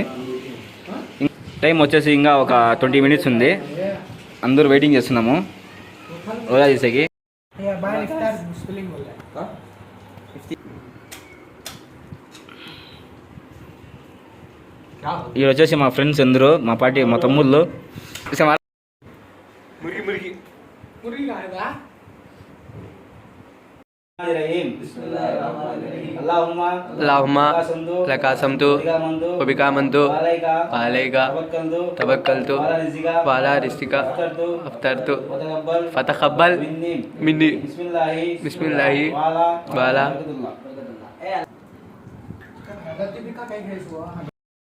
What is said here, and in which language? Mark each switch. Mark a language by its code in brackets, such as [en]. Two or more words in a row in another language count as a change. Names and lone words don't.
[te] టైం వచ్చేసి ఇంకా ఒక 20 minutes ఉంది. అందరూ వెయిటింగ్ చేస్తున్నాము రోజా చేసేకి. ఇవి వచ్చేసి మా ఫ్రెండ్స్ అందరూ, మా పార్టీ, మా తమ్ముళ్ళు. [ar] اللهم لك صمت وبك آمنت عليك توكلت وعلى رزقك أفطرت فتقبل مني بسم الله وعلى